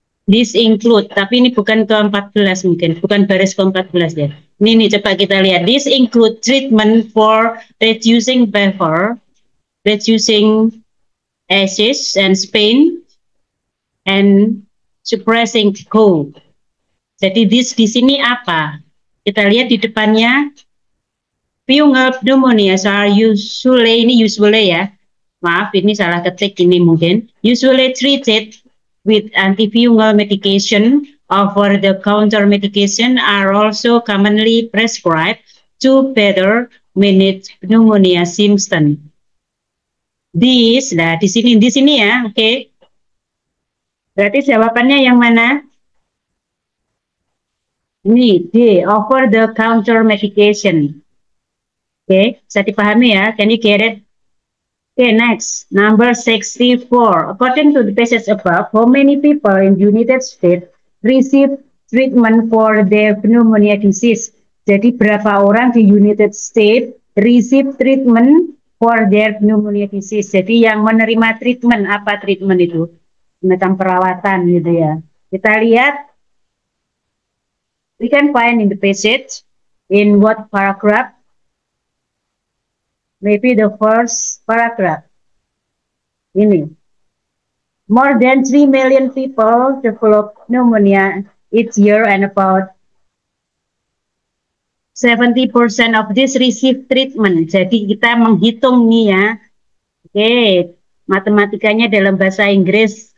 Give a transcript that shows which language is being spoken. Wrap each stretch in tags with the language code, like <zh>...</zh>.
<en>This include,</en> <id>tapi ini bukan ke-14 mungkin, bukan baris ke-14 ya. Ini coba kita lihat.</id> <en>This include treatment for reducing fever, reducing ashes and pain, and suppressing cold.</en> <id>Jadi this di sini apa? Kita lihat di depannya.</id> <en>Fungal pneumonia are usually ya.</en> <id>Maaf, ini salah ketik ini mungkin.</id> <en>Usually treated with antifungal medication over the counter medication are also commonly prescribed to better manage pneumonia symptoms.</en> <id>This, nah di sini ya, oke. Okay. Berarti jawabannya yang mana?</id> <en>Ini D, over the counter medication. Oke, okay,</en> <id>bisa dipahami ya.</id> <en>Can you get it? Okay, next, number 64. According to the passage above, how many people in United States receive treatment for their pneumonia disease?</en> <id>Jadi berapa orang di</id> <en>United States receive treatment for their pneumonia disease?</en> <id>Jadi yang menerima treatment, apa treatment itu? Semacam perawatan gitu ya. Kita lihat,</id> <en>we can find in the passage, in what paragraph? Maybe the first paragraph. Ini. More than 3 million people develop pneumonia each year and about 70% of this receive treatment.</en> <id>Jadi kita menghitung nih ya. Oke, matematikanya dalam bahasa Inggris.</id>